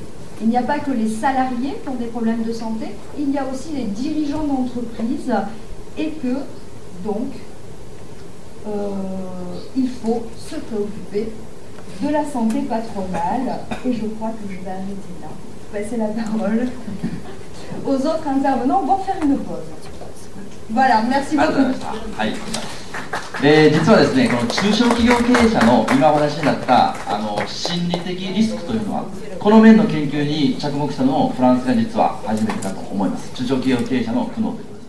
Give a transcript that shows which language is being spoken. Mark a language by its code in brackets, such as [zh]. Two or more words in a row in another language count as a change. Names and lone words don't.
[fr] Il n'y a pas que les salariés qui ont des problèmes de santé, il y a aussi les dirigeants d'entreprise et que, donc, il faut se préoccuper de la santé patronale. Et je crois que je vais arrêter là. Passer la parole aux autres intervenants. On va faire une pause. Voilà, merci beaucoup. [ja] 実はですね、この中小企業経営者の今お話になった心理的リスクというのは、この面の研究に着目したのもフランスが実は初めてだと思います。中小企業経営者の苦悩という